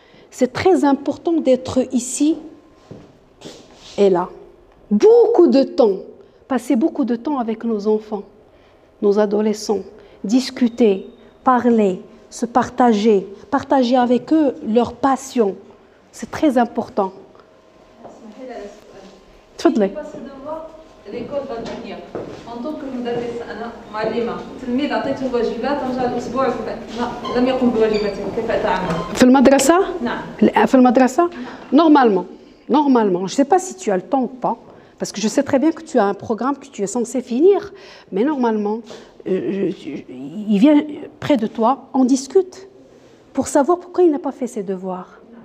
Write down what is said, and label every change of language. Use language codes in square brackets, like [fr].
[fr] C'est très important d'être ici et là. Beaucoup de temps, passer beaucoup de temps avec nos enfants, nos adolescents, discuter, parler, se partager avec eux leur passion. C'est très important. [ar] تفضلي. [fr] l'école va devenir en tant que [ar] مدرسة أنا معلمة تلميذ عطيته واجبات رجع الأسبوع لم يقم بواجباته كيف أتعامل؟ في المدرسة؟ نعم. في المدرسة؟ [fr] Normalement, je ne sais pas si tu as le temps ou pas, parce que je sais très bien que tu as un programme que tu es censé finir, mais normalement, il vient près de toi, on discute pour savoir pourquoi il n'a pas fait ses devoirs.